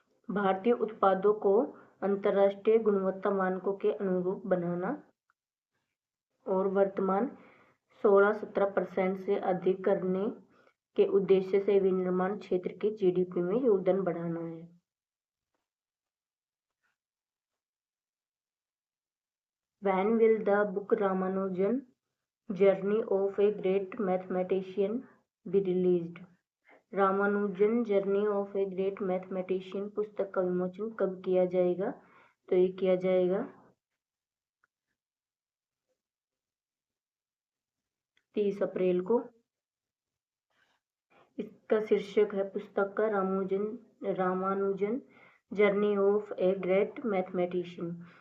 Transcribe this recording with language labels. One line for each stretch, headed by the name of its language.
Hindi: भारतीय उत्पादों को अंतर्राष्ट्रीय गुणवत्ता मानकों के अनुरूप बनाना और वर्तमान 16-17% से अधिक करने के उद्देश्य से विनिर्माण क्षेत्र के GDP में योगदान बढ़ाना है।
English: When will the book Ramanujan Journey of a Great Mathematician be released?
Hindi: Ramanujan journey of a great mathematician पुस्तक का विमोचन कब किया जाएगा? तो ये किया जाएगा 30 अप्रैल को। इसका शीर्षक है पुस्तक का Ramanujan journey of a great mathematician.